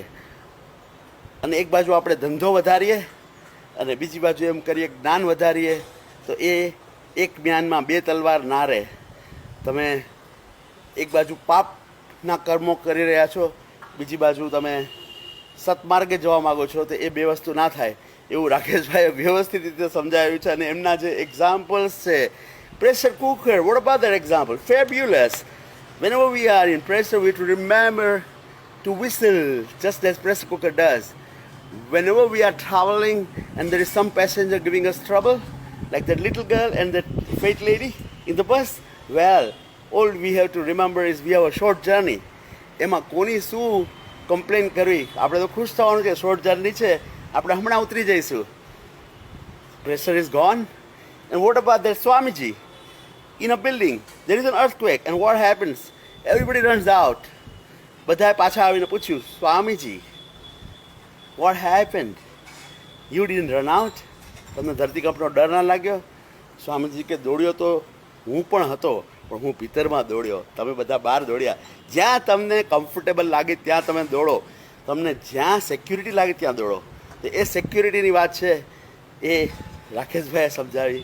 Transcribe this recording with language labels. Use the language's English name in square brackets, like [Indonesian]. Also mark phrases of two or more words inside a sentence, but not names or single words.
[Gujarati] અને એક બાજુ આપણે ધંધો વધારીએ અને બીજી બાજુ એમ કરીએ જ્ઞાન વધારીએ, તો એ એક જ્ઞાનમાં 2 તલવાર ના રહે. તમે એક બાજુ પાપના કર્મો કરી રહ્યા છો, બીજી બાજુ તમે સત્માર્ગે જવા માગો છો, તો એ 2 વસ્તુ ના થાય. એવું રાકેશભાઈએ વ્યવસ્થિત રીતે સમજાવ્યું છે. અને એમના જે એક્ઝામ્પલ્સ છે, [English] pressure cooker, what about that example? Fabulous. Whenever we are in pressure, we have to remember to whistle just as pressure cooker does. Whenever we are traveling and there is some passenger giving us trouble, like that little girl and that fat lady in the bus, well, all we have to remember is we have a short journey. [Gujarati] એમાં કોની શું કમ્પ્લેન કરવી? આપણે તો ખુશ થવાનું કે [English] short journey [Gujarati] છે, આપણે હમણાં ઉતરી જઈશું. [English] Pressure is gone. And what about that Swamiji? In a building, there is an earthquake, and what happens? Everybody runs out. [Gujarati] બધાએ પાછા આવીને પૂછ્યું, સ્વામીજી, [English] what happened? You didn't run out? [Gujarati] તમને ધરતીકંપનો ડર ના લાગ્યો? સ્વામીજી કે દોડ્યો તો હું પણ હતો, પણ હું ભીતરમાં દોડ્યો, તમે બધા બહાર દોડ્યા. જ્યાં તમને કમ્ફર્ટેબલ લાગે ત્યાં તમે દોડો. તમને જ્યાં સિક્યુરિટી લાગે ત્યાં દોડો. તો એ સિક્યુરિટીની વાત છે એ રાકેશભાઈએ સમજાવી.